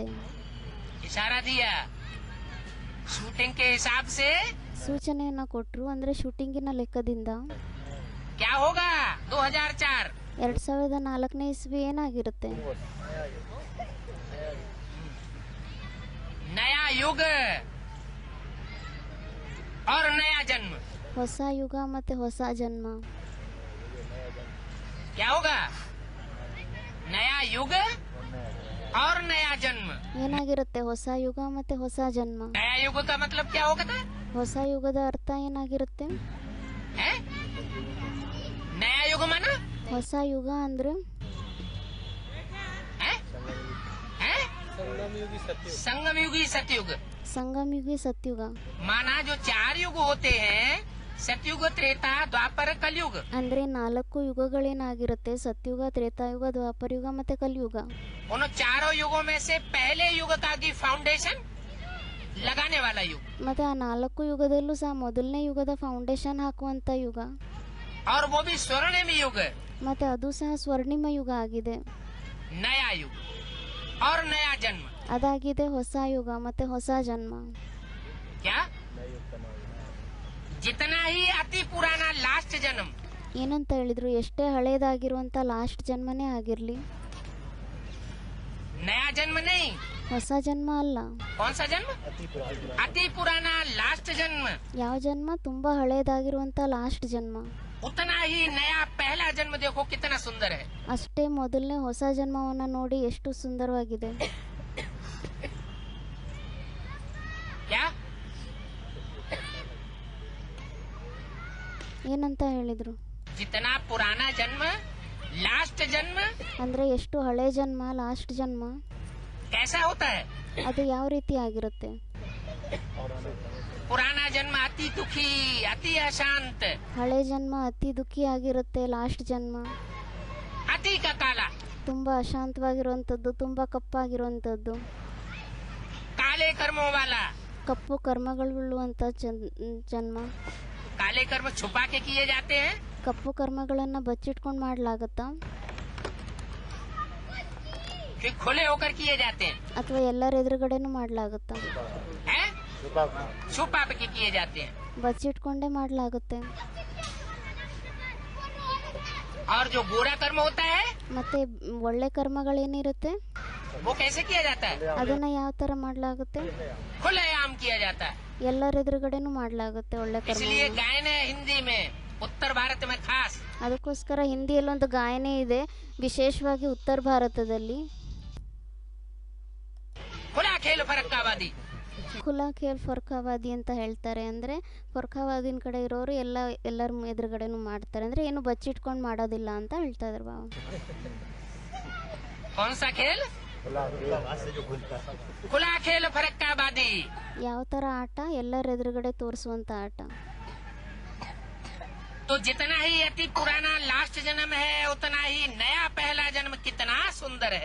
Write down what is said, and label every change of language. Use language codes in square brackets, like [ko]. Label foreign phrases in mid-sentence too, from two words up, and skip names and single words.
[hi] इशारा दिया शूटिंग के हिसाब से [kn] ಸೂಚನೆಯನ್ನ ಕೊಟ್ಟರು. ಅಂದ್ರೆ ಶೂಟಿಂಗಿನ ಲೆಕ್ಕದಿಂದ [hi] क्या होगा 2004? [kn] 2004ನೇ ಇಸ್ವಿ ಏನಾಗಿರುತ್ತೆ? [hi] नया युग और नया जन्म। [kn] ಹೊಸ ಯುಗ ಮತ್ತೆ ಹೊಸ ಜನ್ಮ. [hi] क्या होगा? नया युग और नया जन्म। [kn] ಏನಾಗಿರುತ್ತೆ? ಹೊಸ ಯುಗ ಮತ್ತೆ ಹೊಸ ಜನ್ಮ. [hi] नया युग का मतलब क्या होगा था? [kn] ಹೊಸ ಯುಗದ ಅರ್ಥ ಏನಾಗಿರುತ್ತೆ? [hi] है? नया युग माना [kn] ಹೊಸ ಯುಗ ಅಂದ್ರೆ [hi] है? है? संगमयुगी सतयुग। [kn] ಸಂಗಮಯುಗಿ ಸತ್ಯುಗ. [hi] माना जो 4 युग होते हैं, सतयुग त्रेता द्वापर कलयुग। [kn] ಅಂದ್ರೆ 4 ಯುಗಗಳೇನಾಗಿರುತ್ತೆ? ಸತ್ಯುಗ, ತ್ರೇತಾಯುಗ, ದ್ವಾಪರಯುಗ ಮತ್ತೆ ಕಲಿಯುಗ. [hi] उन चारों युगों में से पहले युग का की फाउंडेशन लगाने वाला युग, [kn] ಮತ್ತೆ ಆ 4 ಯುಗದಲ್ಲೂ ಸಹ ಮೊದಲನೇ ಯುಗದ ಫೌಂಡೇಶನ್ ಹಾಕುವಂತ ಯುಗ. [hi] और वो भी स्वर्णिम युग, [kn] ಮತ್ತೆ ಅದು ಸಹ ಸ್ವರ್ಣಿಮ ಯುಗ ಆಗಿದೆ. [hi] नया युग और नया जन्म। [kn] ಅದಾಗಿದೆ ಹೊಸ ಯುಗ ಮತ್ತೆ ಹೊಸ ಜನ್ಮ. [hi] क्या? जितना ही अति पुराना लास्ट जन्म, [kn] ಏನಂತ ಹೇಳಿದ್ರು? ಎಷ್ಟೇ ಹಳೇದಾಗಿರುವಂತ ಲಾಸ್ಟ್ ಜನ್ಮನೇ ಆಗಿರ್ಲಿ, [hi] नया जन्म नहीं। [kn] ಹೊಸ ಜನ್ಮ ಅಲ್ಲ. [hi] कौन सा जन्म? अति पुराना लास्ट जन्म। [kn] ಯಾವ ಜನ್ಮ? ತುಂಬಾ ಹಳೇದಾಗಿರುವಂತ ಲಾಸ್ಟ್ ಜನ್ಮ. [hi] उतना ही नया पहला जन्म देखो कितना सुंदर है। [kn] ಅಷ್ಟೇ ಮೊದಲನೇ ಹೊಸ ಜನ್ಮವನ್ನ ನೋಡಿ ಎಷ್ಟು ಸುಂದರವಾಗಿದೆ. [hi] क्या? [kn] ಏನಂತ ಹೇಳಿದ್ರು? [hi] जितना पुराना जन्म लास्ट जन्म [kn] ಅಂದ್ರೆ ಎಷ್ಟು ಹಳೆ ಜನ್ಮ ಲಾಸ್ಟ್ ಜನ್ಮ [hi] कैसा होता है? [kn] ಅದು ಯಾವ ರೀತಿ ಆಗಿರುತ್ತೆ? [hi] पुराना जन्म अति दुखी, अति अशांत, [kn] ಹಳೆ ಜನ್ಮ ಅತಿ ದುಃಖಿ ಆಗಿರುತ್ತೆ. ಲಾಸ್ಟ್ ಜನ್ಮ [hi] अति का काला, [kn] ತುಂಬಾ ಅಶಾಂತವಾಗಿರುವಂಥದ್ದು, ತುಂಬಾ ಕಪ್ಪಾಗಿರುವಂಥದ್ದು, [hi] काले कर्मों वाला। [kn] ಕಪ್ಪು ಕರ್ಮಗಳುಳ್ಳುವಂಥ ಜನ್ಮ. [hi] काले कर्म छुपा के किए जाते हैं, [kn] ಕಪ್ಪು ಕರ್ಮಗಳನ್ನ ಬಚ್ಚಿಟ್ಕೊಂಡು ಮಾಡ್ಲಾಗತ್ತಾ? [hi] कि खुले होकर किए जाते हैं? [kn] ಅಥವಾ ಎಲ್ಲರ ಎದುರುಗಡೆನೂ ಮಾಡ್ಲಾಗತ್ತಾ? [hi] हैं? छुपा के किए जाते हैं। [kn] ಬಚ್ಚಿಟ್ಕೊಂಡೇ ಮಾಡ್ಲಾಗುತ್ತೆ. [hi] और जो बुरा कर्म होता है [kn] ಮತ್ತೆ ಒಳ್ಳೆ ಕರ್ಮಗಳೇನಿರುತ್ತೆ [hi] वो कैसे किया जाता है? [kn] ಅದನ್ನ ಯಾವ ತರ ಮಾಡ್ಲಾಗುತ್ತೆ? [hi] खुलेआम किया जाता है। [kn] ಎಲ್ಲರ ಎದುರುಗಡೆನೂ ಮಾಡ್ಲಾಗುತ್ತೆ ಒಳ್ಳೆ ಕರ್ಮ. [hi] इसलिए गायन है हिंदी में, उत्तर भारत में खास। [kn] ಅದಕ್ಕೋಸ್ಕರ ಹಿಂದಿಯಲ್ಲಿ ಒಂದು ಗಾಯನ ಇದೆ, ವಿಶೇಷವಾಗಿ ಉತ್ತರ ಭಾರತದಲ್ಲಿ. [hi] खुला खेल फरक्कावादी। खुला खेल फ़र्रुख़ाबादी [kn] ಅಂತ ಹೇಳ್ತಾರೆ. ಅಂದ್ರೆ ಫರ್ಖಾವಾದಿನ ಕಡೆ ಇರೋರು ಎಲ್ಲರ ಎದುರುಗಡೆನೂ ಮಾಡ್ತಾರೆ. ಅಂದ್ರೆ ಏನು ಬಚ್ಚಿಟ್ಕೊಂಡು ಮಾಡೋದಿಲ್ಲ ಅಂತ ಹೇಳ್ತಾ ಇದ್ರು ಬಾಬಾ. [hi] कौन सा खेल? खुला खेल फरक्कावादी। [kn] ಯಾವ ತರ ಆಟ? ಎಲ್ಲರ ಎದುರುಗಡೆ ತೋರಿಸುವಂತ ಆಟ. [hi] तो जितना ही अति पुराना लास्ट जन्म है, उतना ही नया पहला जन्म कितना सुंदर है।